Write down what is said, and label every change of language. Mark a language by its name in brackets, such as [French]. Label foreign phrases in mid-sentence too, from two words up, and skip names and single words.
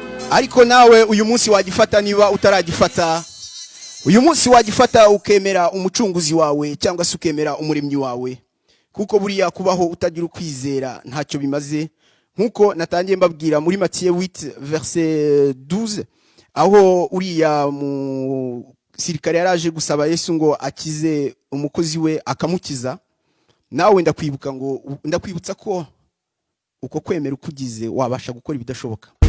[Kinyarwanda] Ariko nawe uyu munsi wagifata niba utaragifata. Uyu munsi wagifata ukemera umucunguzi wawe cyangwa se ukemera umuremyi wawe. Kuko buriya kubaho utagira ukwizera ntacyo bimaze. Nkuko natangiye mbabwira muri [French] Matthieu huit verset douze, [Kinyarwanda] aho uriya musirikare yari aje gusaba Yesu ngo akize umukozi we akamukiza. Nawe ndakwibuka ngo, ndakwibutsa ko uko kwemera ukugize wabasha gukora ibidashoboka.